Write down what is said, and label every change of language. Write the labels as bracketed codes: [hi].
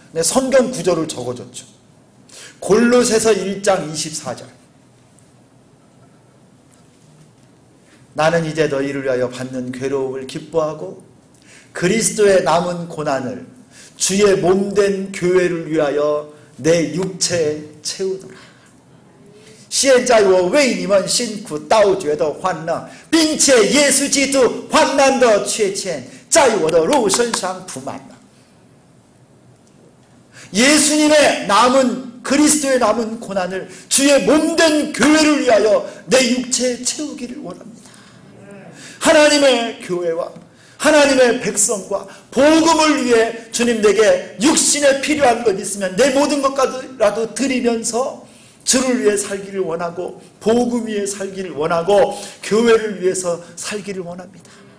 [ko] 내 성경 구절을 적어줬죠. 골로새서 1장 24절. 나는 이제 너희를 위하여 받는 괴로움을 기뻐하고 그리스도의 남은 고난을 주의 몸된 교회를 위하여 내 육체에 채우노라. [zh] 现在我为你们辛苦倒觉得欢乐，并且耶稣基督患难的缺欠在我的肉身上铺满了。 [ko] 예수님의 남은, 그리스도의 남은 고난을 주의 몸된 교회를 위하여 내 육체에 채우기를 원합니다. 하나님의 교회와 하나님의 백성과 복음을 위해 주님 내게 육신에 필요한 것 있으면 내 모든 것까지라도 드리면서 주를 위해 살기를 원하고, 복음 위해 살기를 원하고, 교회를 위해서 살기를 원합니다.